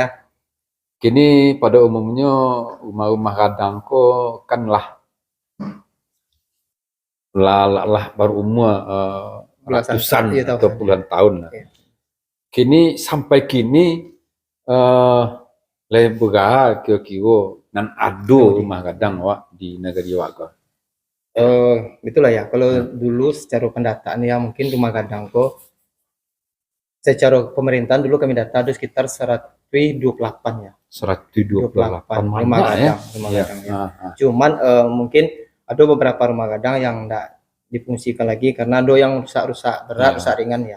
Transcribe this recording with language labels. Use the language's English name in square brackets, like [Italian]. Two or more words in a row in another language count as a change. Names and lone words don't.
[Minangkabau] Kini pada umumnya rumah-rumah gadang ko kan lah baru umur ratusan atau puluhan tahun. Kini sampai kini lebih kira-kira nan ado rumah gadang wak di negeri wak ko. [Indonesian] Itulah ya. Kalau dulu secara pendataan ya mungkin rumah gadang ko secara pemerintahan dulu kami data ada sekitar 128 ya. 128 rumah gadang ya. Cuman mungkin ada beberapa rumah gadang yang tidak difungsikan lagi karena ada yang rusak berat, rusak ringan ya.